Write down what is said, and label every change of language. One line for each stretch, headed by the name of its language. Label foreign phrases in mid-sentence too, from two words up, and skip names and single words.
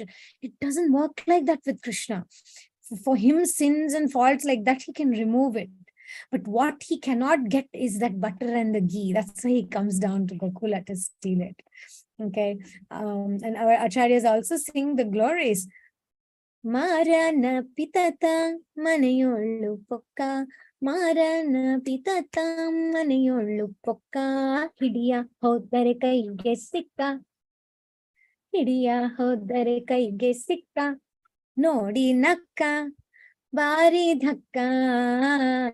English: It doesn't work like that with Krishna. For him, sins and faults like that, he can remove it. But what he cannot get is that butter and the ghee. That's why he comes down to Gokula to steal it. Okay. And our acharyas also sing the glories.
Kannada: ಮರನ ಪಿಟಟ ಮನೆಯೊಳು ಪೊಕ್ಕ ಮರನ ಪಿಟಟಂ ಮನೆಯೊಳ್ಳು ಪೊಕ್ಕ ಹಿಡಿಯ ಹೋದರೆ ಕೈಗೆ ಸಿಕ್ಕ. ಹಿಡಿಯ ಹೋದರೆ ಕೈಗೆ ಸಿಕ್ಕ. ನೋಡಿ ನಕ್ಕ ಬರಿ ಢಕ್ಕ.